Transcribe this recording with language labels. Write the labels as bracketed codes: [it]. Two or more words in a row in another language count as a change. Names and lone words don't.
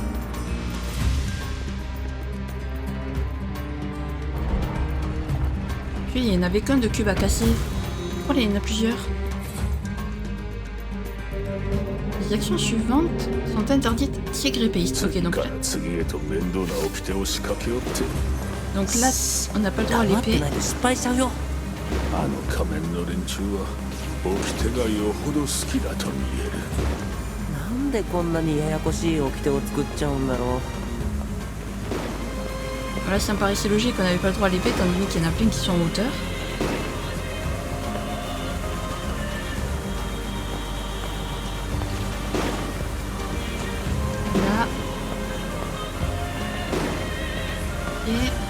[fr] Puis il n'y en avait qu'un de cube à casser. Oh là, il y en a plusieurs. Les actions suivantes sont interdites tigre épéiste. Ok, donc là, on n'a pas le droit à [ja] 黙って [fr] l'épée. [ja] ないと失敗しちゃうよ。あの仮面の連中は掟がよほど好きだと見える。なんでこんなにややこしい掟を作っちゃうんだろう。 [fr] Voilà, ça me paraissait logique qu'on n'avait pas le droit à l'épée, étant donné qu'il y en a plein qui sont en hauteur. Là. Et...